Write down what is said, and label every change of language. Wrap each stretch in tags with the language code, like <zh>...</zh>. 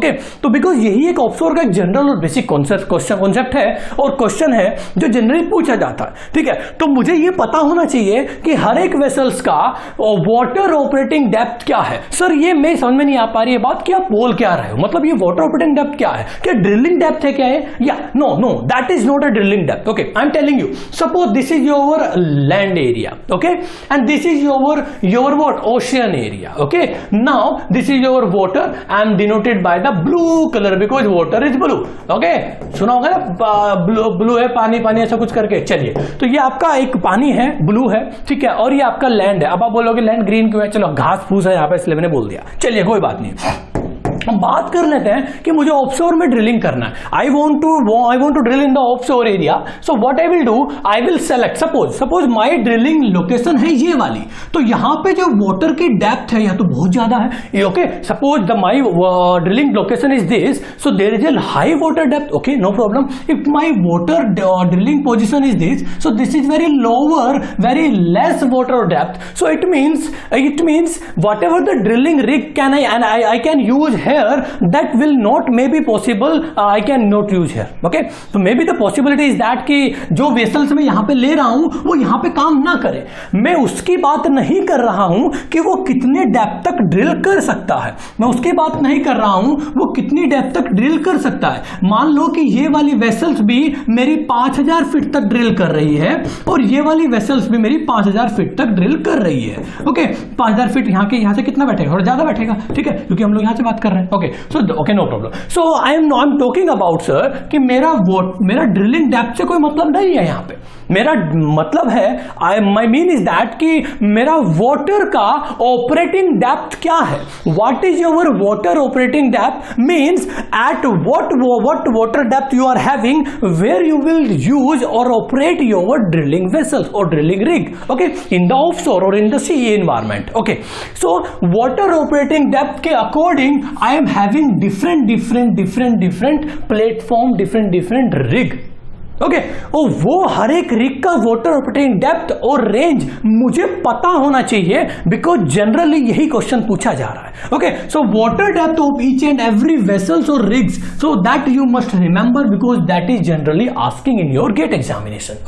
<hi>Okay, तो because यही एक offshore का जनरल और बेसिक कॉन्सेप्ट है और क्वेश्चन है जो जनरली पूछा जाता है। ठीक है, तो मुझे ये पता होना चाहिए कि हर एक वेसल्स का वाटर ऑपरेटिंग डेप्थ क्या है। सर ये मैं समझ में नहीं आ पा रही है बात कि आप बोल क्या रहे हो, मतलब ये वाटर ऑपरेटिंग डेप्थ क्या है, क्या ड्रिलिंग डेप्थ है क्या है, या no,</hi> <en>that is not a drilling depth. Okay, I'm telling you, suppose this is your land area, okay, and this is your what, ocean area. Okay, now this is your water, I am denoted by the blue color because water is blue.</en> <hi>Okay, सुना होगा ना, blue है, पानी ऐसा कुछ करके। चलिए, तो ये आपका एक पानी है, ब्लू है, ठीक है, और ये आपका लैंड है। अब आप बोलोगे लैंड ग्रीन क्यों है? चलो घास फूस है यहाँ पे इसलिए मैंने बोल दिया, चलिए कोई बात नहीं। हम बात कर लेते हैं कि मुझे ऑफशोर में ड्रिलिंग करना है.</hi> <en>I want to drill in the offshore area. So what I will do, I will select, suppose my drilling location है ये वाली.</en> <hi>तो यहां पे जो वाटर की डेप्थ है यह तो बहुत ज्यादा है.</hi> <en>Okay, suppose the my drilling location is this, so there is a high water depth. Okay, no problem. If my water drilling position is this, so this is very lower, very less water depth. So it means whatever the drilling rig can I can use here, that will not maybe possible. I can not use here. Okay, so maybe the possibility is that</en> <hi>कि जो vessels मैं यहाँ पे ले रहा हूँ वो यहाँ पे काम ना करे. मैं उसकी बात नहीं कर रहा हूँ कि वो कितने डेप्थ तक ड्रिल कर सकता है. मैं उसकी बात नहीं कर रहा हूँ वो कितनी डेप्थ तक ड्रिल कर सकता है. मान लो कि ये वाली वेसल्स भी मेरी 5000 फीट तक ड्रिल कर रही है और ये वाली वेसल्स भी मेरी 5000 फीट तक ड्रिल कर रही है. ओके, 5000 फीट यहाँ से कितना बैठेगा, थोड़ा ज्यादा बैठेगा. ठीक है, क्योंकि हम लोग यहाँ से बात कर रहे हैं.</hi> <en>Okay, so okay, no problem. So I am talking about sir</en> <hi>कि मेरा ड्रिलिंग डेप्थ से कोई मतलब नहीं है. यहाँ पे मेरा मतलब है,</hi> <en>my mean is that</en> <hi>कि मेरा वाटर का ऑपरेटिंग डेप्थ क्या है.</hi> <en>What is your water operating depth means at what water depth you are having, where you will use और operate your drilling vessels और drilling rig, okay, in the offshore or in the sea environment. Okay, so water operating depth के according I am having different platform, different rig.</en> <hi>Okay, और वो हर एक rig का water operating depth और range मुझे पता होना चाहिए, बिकॉज जनरली यही क्वेश्चन पूछा जा रहा है.</hi> <en>Okay, so water depth of each and every vessels और rigs, so that you must remember because that is generally asking in your GATE examination.</en>